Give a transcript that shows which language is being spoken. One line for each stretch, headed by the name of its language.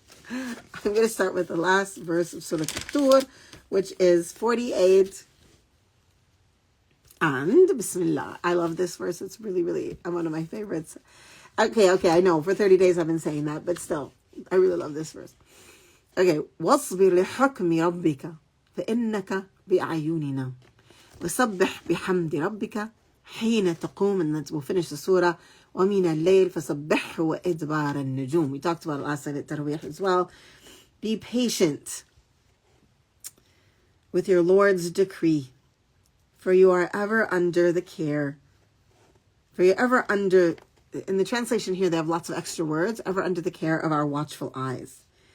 English: I'm going to start with the last verse of Surah Al-Tur, which is 48. And Bismillah. I love this verse. It's really, really one of my favorites. Okay, I know. For 30 days I've been saying that, but still, I really love this verse. Okay.
Arabic: وَاصْبِرْ لِحُكْمِ رَبِّكَ فَإِنَّكَ بِأَعْيُنِنَا وَسَبِّحْ بِحَمْدِ رَبِّكَ حِينَ تَقُومُ, and then we'll finish the surah. وَمِنَ اللَّيْلِ فَسَبِّحْهُ وَإِدْبَارَ النُّجُومِ.
English: We talked about it last night at Tarawih as well. Be patient with your Lord's decree, for you are ever under the care. For you are ever under, in the translation here, they have lots of extra words, ever under the care of our watchful eyes.